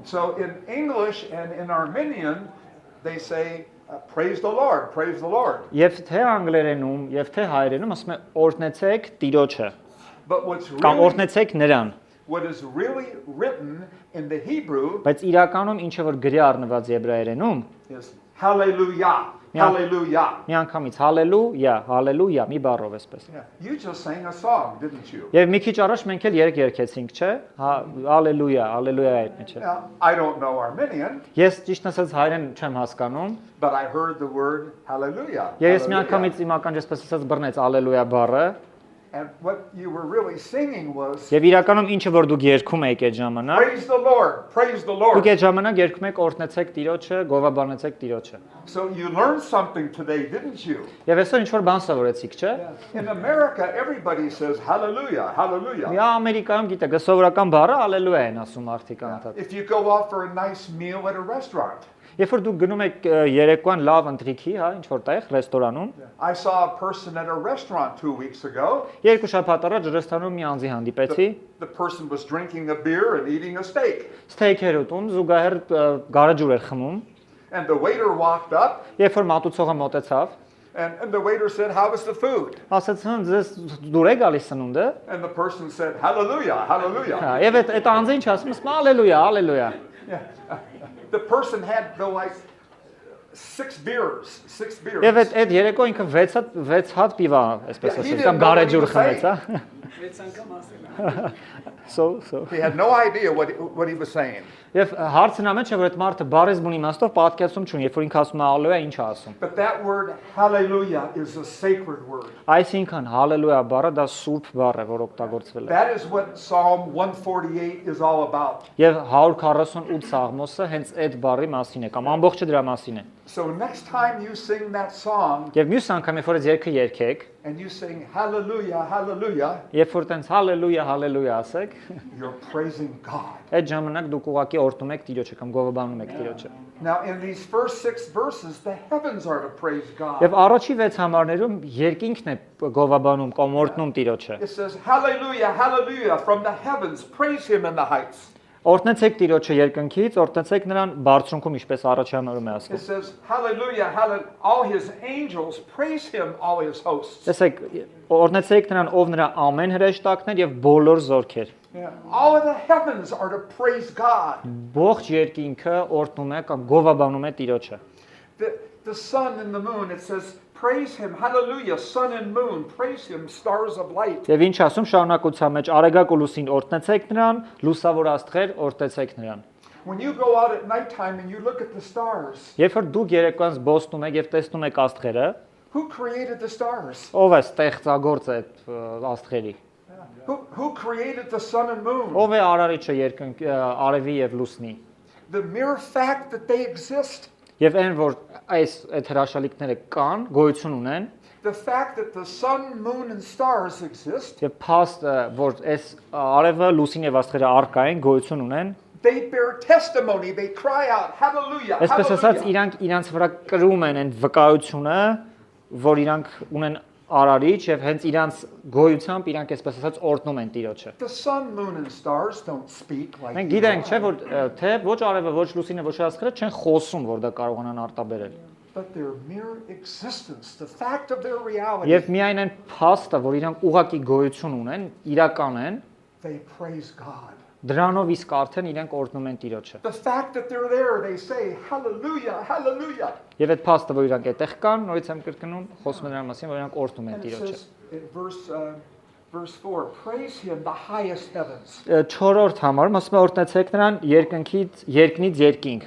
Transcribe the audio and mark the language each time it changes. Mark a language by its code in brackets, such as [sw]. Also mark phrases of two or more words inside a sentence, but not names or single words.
[en] So in English and in Armenian, they say, praise the Lord, praise the Lord. [hy] Եվ թե անգլերենում, եւ թե հայերենում ասում է օրհնեցեք Տիրոջը [en] But what's [hy] կամ [en] really, [hy] օրհնեցեք նրան։ [en] what is really written in the Hebrew [hy] Բայց իրականում ինչը որ գրի առնված եբրայերենում, [en] is hallelujah, Yeah. hallelujah. [hy] մի անգամից հալելույա, հալելույա մի բառով էսպես։ [en] Yeah. You just sang a song, didn't you? [hy] Եվ մի քիչ առաջ մենք էլ երեք երգեցինք, չէ՞։ Հալելույա, հալելույա այդ մեջ է։ [en] Now, I don't know Armenian, [hy] Ես ճիշտ ասած հայերեն չեմ հասկանում, [en] but I heard the word hallelujah. [hy] եւ ես մի [en] hallelujah. [hy] անգամից իմ ականջս պես ասած բռնեց հալելույա բառը, [en] And what you were really singing was, [hy] եւ իրականում ինչը որ դուք երգում եք այդ ժամանակ, [en] praise the Lord, praise the Lord. [hy] դուք այդ ժամանակ երգում եք օրհնեցեք Տիրոջը, գովաբանեցեք Տիրոջը։ [en] So you learned something today, didn't you? [hy] Եվ այսօր ինչ որ բան սովորեցիք, չէ՞։ [en] In America, everybody says hallelujah, hallelujah. [hy] Մի Ամերիկայում գիտեք, սովորական բառը հալելույա են ասում արդիկ անընդհատ։ [en] If you go out for a nice meal at a restaurant, [hy] Երբ որ դուք գնում եք երեկոյան լավ ընթրիքի, հա, ինչ որտեղ ռեստորանում, [en] I saw a person at a restaurant 2 weeks ago. [hy] երկու շաբաթ առաջ ռեստորանում մի անձի հանդիպեցի, [en] The person was drinking a beer and eating a steak. [hy] ստեյք էր ուտում, զուգահեռ գարեջուր էր խմում, [en] And the waiter walked up [hy] երբ որ մատուցողը մոտեցավ, [en] and the waiter said, how was the food? [hy] ասաց ձեզ դուր է գալիս սնունդը, [en] And the person said, hallelujah, hallelujah. [hy] հա, եւ այդ անձը ինչ ասում, ասում հալելույա, հալելույա։ [en] The person had though like 6 beers, 6 beers. [hy] Եվ այդ երեկո ինքը 6 հատ պիվա, այսպես [en] Yeah, he [hy] ասած, [en] didn't [hy] կամ [en] know what he [hy] գարեջուր [en] was [hy] խմեց, հա։ Վեց անգամ ասել։ [en] So. He had no idea what he was saying. [hy] Եվ հարցն ամեն չէ որ այդ մարդը բարեզբուն իմաստով պատկերացում չունի, երբ որ ինքը ասում է հալելույա, ինչ է ասում։ [en] But that word hallelujah is a sacred word. [hy] Այսինքն հալելույա բառը դա սուրբ բառ է, որ օգտագործվել է։ [en] That is what Psalm 148 is all about. [hy] Եվ 148 Սաղմոսը հենց այդ բառի մասին է, կամ ամբողջը դրա մասին է։ [en] So next time you sing that song [hy] Եվ մյուս անգամ երբ որ այս երգը երգեք, [en] and you sing hallelujah, hallelujah, [hy] երբ որ տենց հալելույա, հալելույա ասեք, [en] you're praising God. [hy] այդ ժամանակ դուք ուղղակի օրհնում եք Տիրոջը կամ գովաբանում եք Տիրոջը։ [en] Now in these first 6 verses, the heavens are to praise God. [hy] Եվ առաջի 6 համարներում երկինքն է գովաբանում կամ օրհնում Տիրոջը։ [en] It says hallelujah, hallelujah from the heavens, praise him in the heights. [hy] Օրհնեցեք Տիրոջը երկնքից, օրհնեցեք նրան բարձրունքում, ինչպես առաջի համարում է [en] It [hy] ասվում։ [en] says hallelujah, hallelujah, all his angels praise him, all his hosts. [hy] Տեսեք, օրհնեցեք նրան, ով նրա ամեն հրեշտակներ եւ բոլոր զորքեր։ [en] All of the heavens are to praise God. [hy] Ողջ երկինքը օրհնում է կամ գովաբանում է Տիրոջը։ [en] The sun and the moon, it says praise him, hallelujah, sun and moon, praise him, stars of light. [hy] Եվ ինչ ասում շարունակության մեջ արեգակ ու լուսին օրհնեցեք նրան, լուսավոր աստղեր օրհնեցեք նրան։ [en] When you go out at nighttime and you look at the stars, [hy] Երբ որ դուք երեկոյան զբոսնում եք եւ տեսնում եք աստղերը, [en] who created the stars? [hy] ով է ստեղծագործը այդ աստղերի։ [en] Who created the sun and moon? [hy] Ով է արարիչը արևի եւ լուսնի։ [en] The mere fact that they exist [hy] Եվ այն որ այդ հրաշալիքները կան, գոյություն ունեն, [en] The fact that the sun, moon, and stars exist, [hy] Եվ փաստը, որ այս արևը, լուսին եւ աստղերը առկա են, գոյություն ունեն, [en] they bear testimony, they cry out, hallelujah, [hy] այսպես ասած [en] hallelujah. [hy] իրանք իրանց վրա կրում են այն վկայությունը, որ իրանք ունեն արարիչ եւ հենց իրանց գոյությամբ իրանք այսպես ասած օրհնում են Տիրոջը։ [en] The sun, moon, and stars don't speak like [hy] Մենք [en] you [hy] գիտենք, չէ, [en] and I, [hy] որ թե ոչ արևը, ոչ լուսինը, ոչ աստղերը չեն խոսում, որ դա կարողանան արտաբերել։ [en] but their mere existence, the fact of their reality, [hy] Եվ միայն այն փաստը, որ իրանք ուղակի գոյություն ունեն, իրական են, [en] they praise God. [hy] դրանով իսկ արդեն իրանք օրհնում են Տիրոջը։ [en] The fact that they're there, they say, hallelujah, hallelujah. [hy] Եվ այդ փաստը, որ իրանք այդտեղ կան, նորից եմ կրկնում, խոսում են նրան մասին, որ իրանք օրհնում են [en] And it [hy] Տիրոջը։ [en] says in verse 4, praise him the highest heavens. [hy] 4-րդ համարում ասում է օրհնեցեք նրան երկնից երկինք։